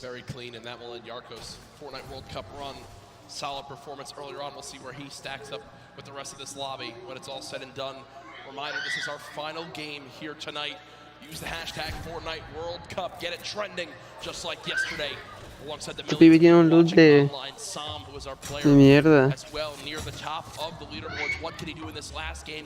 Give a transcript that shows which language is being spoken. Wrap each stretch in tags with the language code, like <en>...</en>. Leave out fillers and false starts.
<en>Very clean, and that will end Yarko's Fortnite World Cup run. Solid performance earlier on. We'll see where he stacks up with the rest of this lobby when it's all said and done. Reminder, this is our final game here tonight. Use the hashtag Fortnite World Cup. Get it trending, just like yesterday. Alongside the</en> <es>Este pibe tiene un loot de mierda.</es> <en>as well, near the top of the leaderboards. What can he do in this last game?</en>